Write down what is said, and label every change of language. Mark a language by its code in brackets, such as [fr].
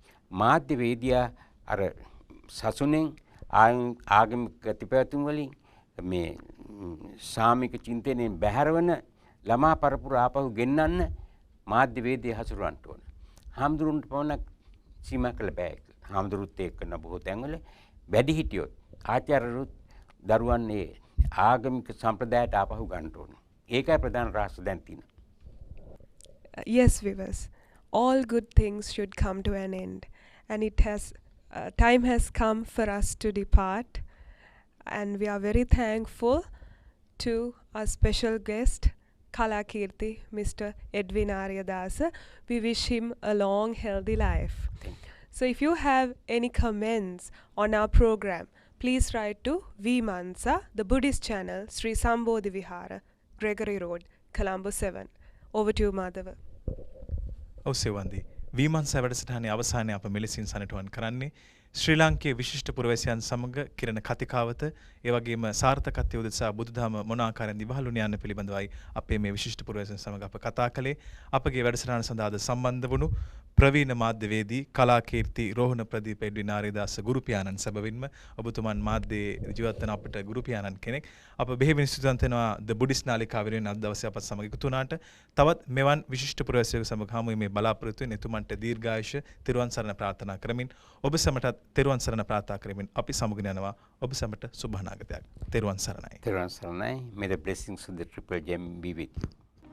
[si] මාධ්‍යවේදියා අර සසුනෙන් ආගමික ගතිපැවතුම් වලින් මේ සාමික චින්තනයෙන් බැහැරවන ළමා පරපුර ආපහු ගෙන්නන්න මාධ්‍යවේදී හසුරවන්න ඕන. හාමුදුරුන්ට පමණක් සීමා කළ බෑ. හාමුදුරුත් එක්ක කරන බොහෝ තැන්වල වැඩි හිටියොත් ආචාර්යරුත් දරුවන් ඒ ආගමික සම්ප්‍රදායට ආපහු ගන්න ඕන. ඒකයි ප්‍රධාන රහස දැන් තියෙන්නේ. [en] Yes, viewers, all good things should come to an end, and time has come for us to depart, and we are very thankful to our special guest, Kalakirti, Mr. Edwin Aryadasa. We wish him a long, healthy life. So if you have any comments on our program, please write to Vimansa, the Buddhist channel, Sri Sambodhi Vihara, Gregory Road, Colombo 7. Over to you, Madhava. [si] ඔව් සෙවන්දි. විමර්ශන වැඩසටහනේ අවසානයේ අප මෙලෙසින් සනිටුවන් කරන්නේ ශ්‍රී ලාංකේය විශිෂ්ට පුරවැසියන් සමග කිරණ කතිකාවත ඒ වගේම සාර්ථකත්වය උදෙසා බුදුදහම මොන ආකාරයෙන් දිවහලුණ යන්න පිළිබඳවයි අපේ මේ විශිෂ්ට පුරවැසියන් සමග අප කතා කළේ. අපගේ වැඩසටහන සඳහා අද සම්බන්ධ වුණු ප්‍රවීණ මාධ්‍යවේදී කලාකීර්ති රෝහණ ප්‍රදීප එඩ්වින් ආරියදාස ගුරු පියාණන් සැබවින්ම ඔබතුමන් මාධ්‍යයේ ජීවත් වන අපට ගුරු පියාණන් කෙනෙක්. අප බෙහෙවින් ස්තුතිවන්ත වෙනවා ද බුද්දිස්ට් නාලිකාව වෙනුවෙන් අද දවසේ අපත් සමග එකතු වුණාට. තවත් මෙවන් විශිෂ්ට පුරවැසියෙකු සමග හමු වීමේ බලාපොරොත්තු වෙන එතුමන්ට දීර්ඝායුෂ තෙරුවන් සරණ ප්‍රාර්ථනා කරමින් ඔබ සැමටත් තෙරුවන් සරණ ප්‍රාර්ථනා කරමින් අපි සමුගෙන යනවා. ඔබ සැමට සුබ අනාගතයක්. තෙරුවන් සරණයි. තෙරුවන් සරණයි. [en] May the blessings of the Triple Gem be with you.